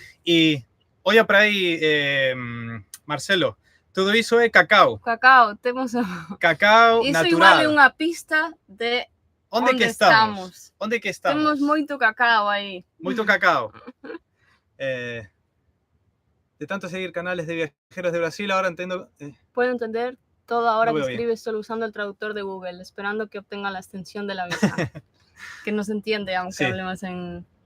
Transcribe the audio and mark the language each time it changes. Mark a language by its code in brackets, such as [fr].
[gl] E olha para aí, Marcelo, todo iso é cacao. Cacao, temos... Cacao iso natural. Iso igual é unha pista de onde que estamos. Onde que estamos. Temos moito cacao aí. Moito cacao. [es] De tanto seguir canales de viajeros de Brasil, ahora entiendo... Puedo entender todo ahora que escribes solo usando el traductor de Google, esperando que obtenga la extensión de la visa. Que nos entiende, aunque hablemos en...